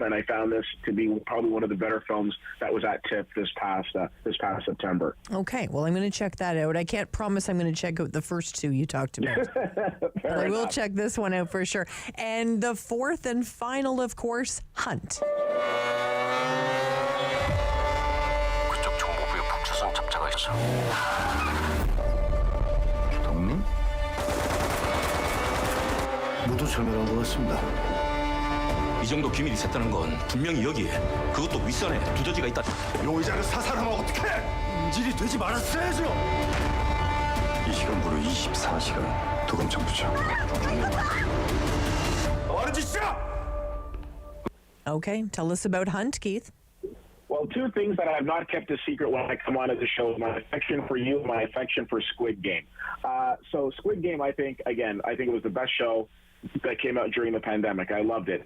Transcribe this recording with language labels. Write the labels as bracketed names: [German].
[English] And I found this to be probably one of the better films that was at TIFF this past September. Okay, well, I'm going to check that out. I can't promise I'm going to check out the first two you talked about. But I will check this one out for sure. And the fourth and final, of course, Hunt. [Korean] 그쪽 정보부에 북조선 잡자가 있어. 동민? 모두 절멸한 것 같습니다. 이 정도 기밀이 샜다는 건 분명히 여기에, 그것도 윗선에 두더지가 있다. 용의자를 사살하면 어떡해? 인질이 되지 말았어야죠. 이 시간부로 24시간 도검청 부장. 뭐하는 짓이야? [English] Okay, tell us about Hunt, Keith. Well, two things that I have not kept a secret when I come onto the show: my affection for you, my affection for Squid Game. So Squid Game, I think it was the best show that came out during the pandemic. I loved it.